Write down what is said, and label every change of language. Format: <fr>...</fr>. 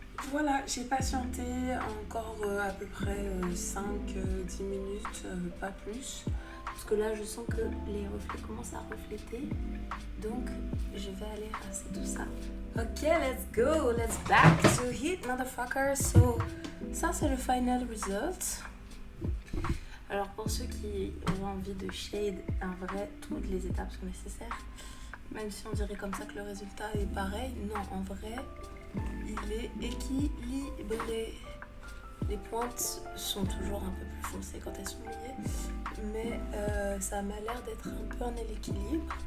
<fr>Voilà, j'ai patienté encore à peu près 5-10 minutes, pas plus. Parce que là, je sens que les reflets commencent à refléter. Donc, je vais aller rincer tout ça.</fr> <en>Ok, let's go, let's back to heat, motherfucker.</en> <fr>So, ça, c'est le</fr> <en>final result.</en> <fr>Alors, pour ceux qui ont envie de shade, en vrai, toutes les étapes sont nécessaires. Même si on dirait comme ça que le résultat est pareil. Non, en vrai... il est équilibré. Les pointes sont toujours un peu plus foncées quand elles sont mouillées, mais ça m'a l'air d'être un peu en équilibre.</fr>